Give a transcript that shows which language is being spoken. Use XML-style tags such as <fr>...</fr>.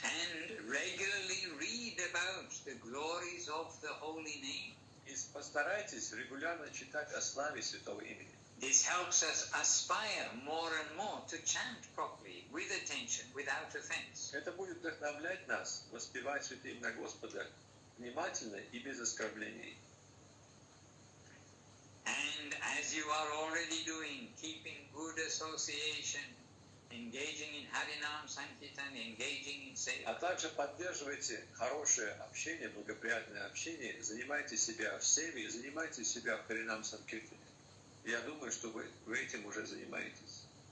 <en>And regularly read about the glories of the holy name.</en> <ru>И постарайтесь регулярно читать о славе святого имени.</ru> <en>This helps us aspire more and more to chant properly, with attention, without offense.</en> <ru>Это будет вдохновлять нас воспевать святые имена Господа внимательно и без оскорблений.</ru> <en>And as you are already doing, keeping good association, engaging in Harinam Sankirtan, engaging in Seva.</en> <ru>А также поддерживайте хорошее общение, благоприятное общение, занимайте себя в севе, занимайте себя в Харинам Санкиртане. Я думаю, что вы этим уже занимаетесь.</ru>